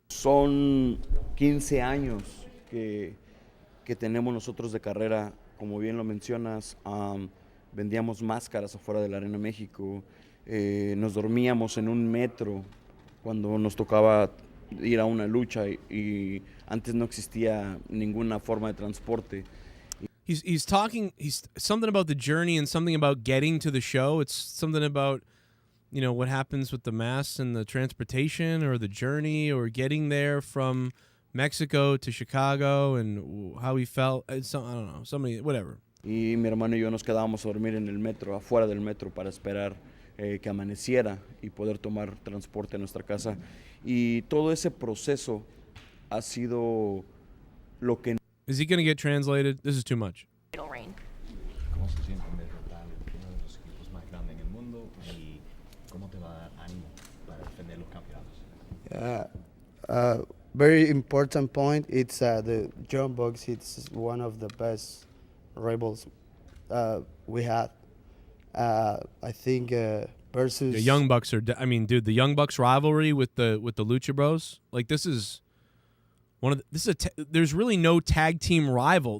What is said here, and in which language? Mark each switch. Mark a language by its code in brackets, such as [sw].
[es] Son 15 años que tenemos nosotros de carrera, como bien lo mencionas. Vendíamos máscaras afuera de la Arena México. Nos dormíamos en un metro cuando nos tocaba ir a una lucha y antes no existía ninguna forma de transporte. [en] He's something about the journey and something about getting to the show. It's something about, what happens with the masks and the transportation, or the journey, or getting there from Mexico to Chicago, and how he felt. I don't know, somebody, whatever. [es] Y mi hermano y yo nos quedábamos a dormir en el metro, afuera del metro, para esperar que amaneciera y poder tomar transporte a nuestra casa. Y todo ese proceso ha sido lo que... [en] Is he going to get translated? This is too much. [es] ¿Cómo se siente derrotar uno de los equipos más grandes en el mundo y cómo te va a dar ánimo para defender los campeonatos? [en] Very important point. It's the Young Bucks. It's one of the best rivals we had. I think versus the Young Bucks are. Dude, the Young Bucks rivalry with the Lucha Bros. Like, this is one of there's really no tag team rival.